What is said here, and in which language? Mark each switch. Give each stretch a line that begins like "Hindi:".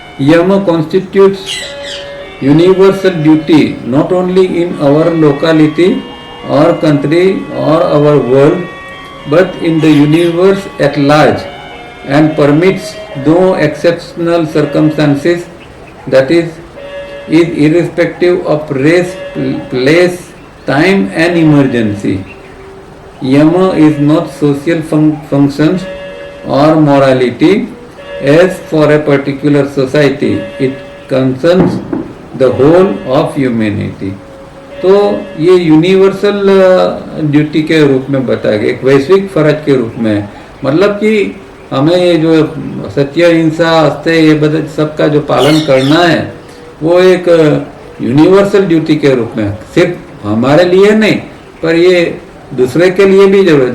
English: Yama constitutes universal duty not only in our locality or country or our world but in the universe at large and permits no exceptional circumstances that is irrespective of race, place, time and emergency. Yama is not social functions or morality as for a particular society. It concerns the whole of humanity.
Hindi: तो ये universal duty के रूप में बताया गया, एक वैश्विक फर्ज के रूप में। मतलब कि हमें ये जो सत्य, हिंसा, अस्त्य, ये बदल सबका जो पालन करना है वो एक यूनिवर्सल ड्यूटी के रूप में, सिर्फ हमारे लिए नहीं पर ये दूसरे के लिए भी जरूर है।